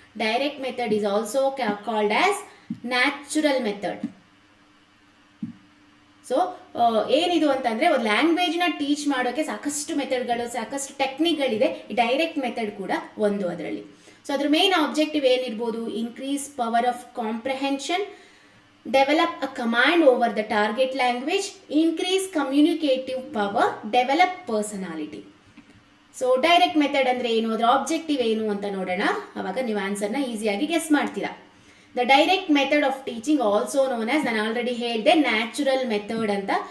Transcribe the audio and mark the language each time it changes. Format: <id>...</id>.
<en>Direct method is also called as natural method.</en> <kn>So ಏನಿದು ಅಂತಂದರೆ ಒಂದು ಲ್ಯಾಂಗ್ವೇಜ್ನ ಟೀಚ್ ಮಾಡೋಕ್ಕೆ ಸಾಕಷ್ಟು ಮೆಥಡ್ಗಳು, ಸಾಕಷ್ಟು ಟೆಕ್ನಿಕ್ಗಳಿದೆ. ಡೈರೆಕ್ಟ್ ಮೆಥಡ್ ಕೂಡ ಒಂದು ಅದರಲ್ಲಿ. ಸೊ ಅದ್ರ ಮೇನ್ ಆಬ್ಜೆಕ್ಟಿವ್ ಏನಿರ್ಬೋದು?</kn> <en>Increase power of comprehension, develop a command over the target language, increase communicative power, develop personality.</en> <kn>So direct method ಅಂದರೆ ಏನು, ಅದರ ಆಬ್ಜೆಕ್ಟಿವ್ ಏನು ಅಂತ ನೋಡೋಣ. ಅವಾಗ ನೀವು ಆನ್ಸರ್ನ ಈಸಿಯಾಗಿ ಗೆಸ್ ಮಾಡ್ತೀರಾ.</kn> <en>the direct method of teaching also known as,</en> <kn>ನಾನು ಆಲ್ರೆಡಿ ಹೇಳಿದೆ,</kn> <en>Natural method ಅಂತ.</en>